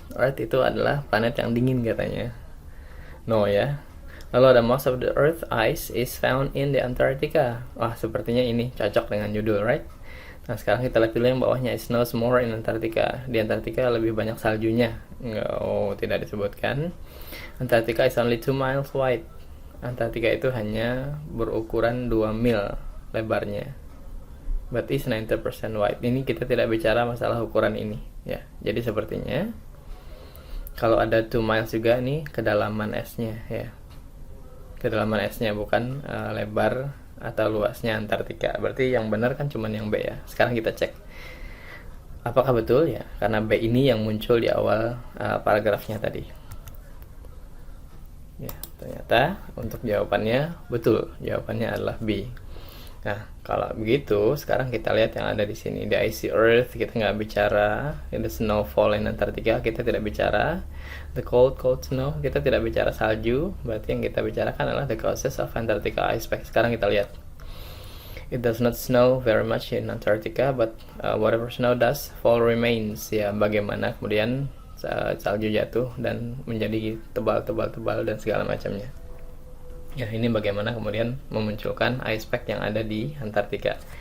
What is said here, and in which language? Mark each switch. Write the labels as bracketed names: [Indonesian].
[Indonesian] Earth itu adalah planet yang dingin katanya. No ya. Lalu ada [English] most of the Earth ice is found in the Antarctica. [Indonesian] Wah, sepertinya ini cocok dengan judul, right? Nah, sekarang kita lihat dulu yang bawahnya. [English] It snows more in Antarctica. [Indonesian] Di Antartika lebih banyak saljunya. Tidak disebutkan. [English] Antarctica is only 2 miles wide. [Indonesian] Antartika itu hanya berukuran 2 mil lebarnya. [English] But is 90% wide. [Indonesian] Ini kita tidak bicara masalah ukuran ini, ya. Jadi sepertinya kalau ada 2 miles juga nih kedalaman esnya, ya. Kedalaman esnya bukan lebar atau luasnya Antartika. Berarti yang benar kan cuma yang B ya. Sekarang kita cek apakah betul ya, karena B ini yang muncul di awal paragrafnya tadi. Ya, ternyata untuk jawabannya betul. Jawabannya adalah B. Nah, kalau begitu, sekarang kita lihat yang ada di sini. [English] The icy earth, [Indonesian] kita nggak bicara. [English] The snowfall in Antarctica, [Indonesian] kita tidak bicara. [English] The cold snow, [Indonesian] kita tidak bicara salju. Berarti yang kita bicarakan adalah [English] the causes of Antarctica icepack. [Indonesian] Sekarang kita lihat. [English] It does not snow very much in Antarctica, but whatever snow does, fall remains. [Indonesian] Ya, bagaimana kemudian salju jatuh dan menjadi tebal dan segala macamnya. Ya, ini bagaimana kemudian memunculkan ice pack yang ada di Antartika.